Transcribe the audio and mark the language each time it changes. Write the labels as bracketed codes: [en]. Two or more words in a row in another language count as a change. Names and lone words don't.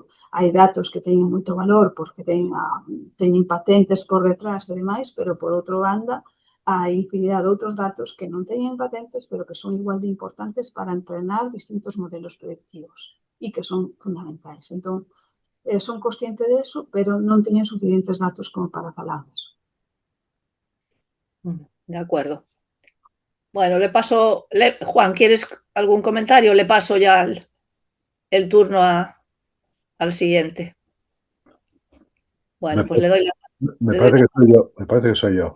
[gl] Hai datos que teñen moito valor porque teñen patentes por detrás e demais, pero por outra banda, hai infinidade de outros datos que non teñen patentes, pero que son igual de importantes para entrenar distintos modelos predictivos e que son fundamentais. Entón, son consciente de eso, pero non teñen suficientes datos como para falar de eso. [es] De acuerdo. Bueno, le paso, Juan, ¿quieres algún comentario? Le paso ya el turno al siguiente. Bueno, pues le doy Me le doy parece que soy yo. Me parece que soy yo.